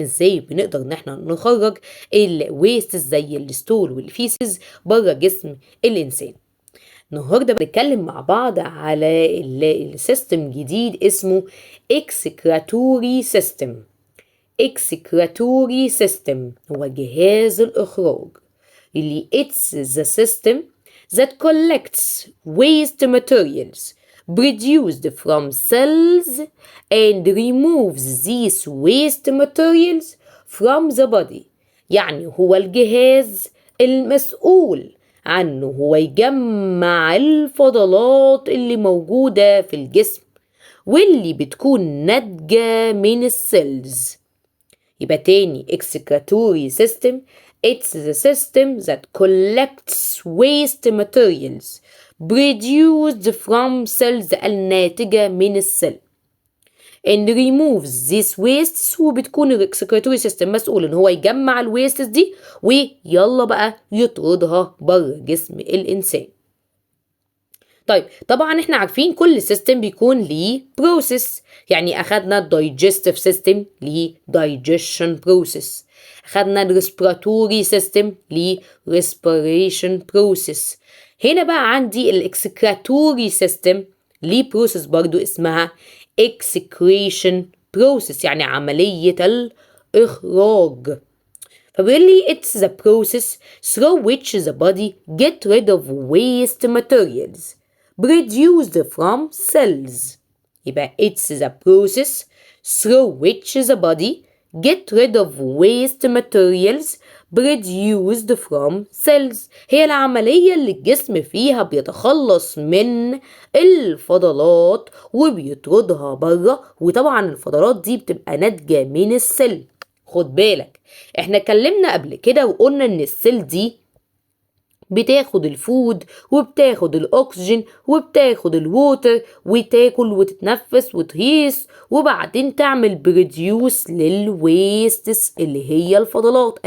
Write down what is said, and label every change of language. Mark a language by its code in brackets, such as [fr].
[ar] ازاي بنقدر ان احنا نخرج الويستس زي الستول والفيسز بره جسم الانسان. النهارده بنتكلم مع بعض على السيستم جديد اسمه excretory system. [en] excretory system [ar] هو جهاز الإخراج اللي [en] it's the system that collects waste materials produced from cells and removes these waste materials from the body. [ar] يعني هو الجهاز المسؤول عنه هو يجمع الفضلات اللي موجودة في الجسم واللي بتكون ناتجة من السيلز. يبقى تاني [en] excretory system it's the system that collects waste materials produced from cells [ar] الناتجة من السيل [en] and removes these wastes [ar] وبتكون الاكسكريتوري سيستم مسؤول ان هو يجمع الويستس دي ويلا بقى يطردها بره جسم الانسان. طيب طبعا احنا عارفين كل سيستم بيكون ليه بروسيس. يعني اخدنا الدايجستيف سيستم ليه digestion process، اخدنا الريسبيراتوري سيستم ليه respiration process. هنا بقى عندي الاكسكريتوري سيستم ليه بروسيس برضو اسمها excretion process، يعني عملية الإخراج. فبيقول لي [en] it's the process through which the body get rid of waste materials produced from cells. يبقى it's the process through which the body get rid of waste materials produced from cells. [ar] هي العملية اللي الجسم فيها بيتخلص من الفضلات وبيطردها بره، وطبعا الفضلات دي بتبقى ناتجة من السيل. خد بالك احنا اتكلمنا قبل كده وقلنا ان السيل دي بتاخد الفود وبتاخد الاكسجين وبتاخد الووتر وتاكل وتتنفس وتهيس وبعدين تعمل بريديوس للويستس اللي هي الفضلات.